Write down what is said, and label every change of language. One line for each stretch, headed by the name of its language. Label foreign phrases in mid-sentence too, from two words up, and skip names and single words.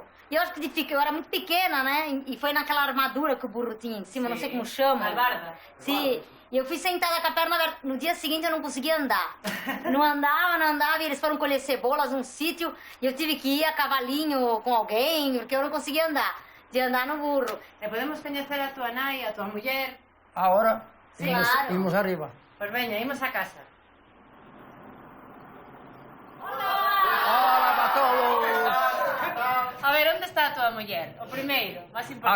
Portuguese: E eu acho que eu era muito pequena, né? E foi naquela armadura que o burro tinha em cima, não sei como chama. Albarda. Sim. E eu fui sentada com a perna aberta. No dia seguinte eu não conseguia andar. Não andava, e eles foram colher cebolas num sítio, e eu tive que ir a cavalinho com alguém, porque eu não conseguia andar. De andar no burro.
Galician: E podemos coñecer a tua nai, a tua muller? Ahora, claro. Imos arriba. Pois veña, imos a casa. Hola para todos. A ver, onde está a tua muller? O primeiro, máis importante.